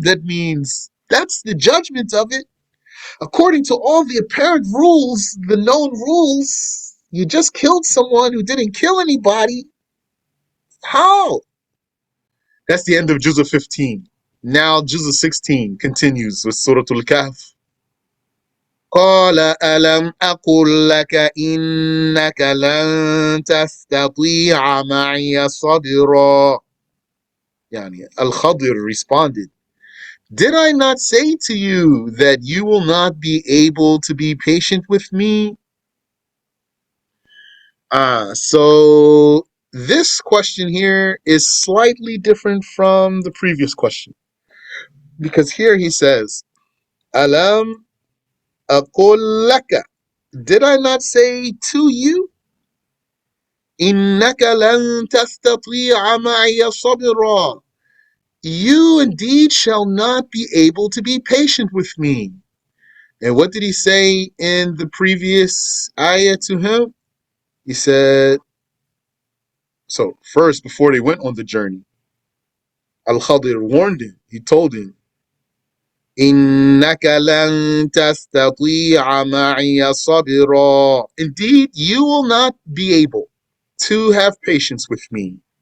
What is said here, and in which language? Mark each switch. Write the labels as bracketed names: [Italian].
[English] That means that's the judgment of it. According to all the apparent rules, the known rules, you just killed someone who didn't kill anybody. How? That's the end of Juzah 15. Now Juzah 16 continues with Surat Kahf. [Arabic] قال ألم أقل لك إنك لن تستطيع معي صبرا. [English] Al-Khadr responded, did I not say to you that you will not be able to be patient with me? So this question here is slightly different from the previous question. Because here he says, [Arabic] Alam aqul laka. [English] Did I not say to you? [Arabic] إنك لن تستطيع معي صبرا. [English] You indeed shall not be able to be patient with me. And what did he say in the previous ayah to him? He said, so first, before they went on the journey, Al-Khadir warned him. He told him, [Arabic] إِنَّكَ لَن تَسْتَطِيعَ مَعِيَ صَبْرًا. [English] Indeed, you will not be able to have patience with me.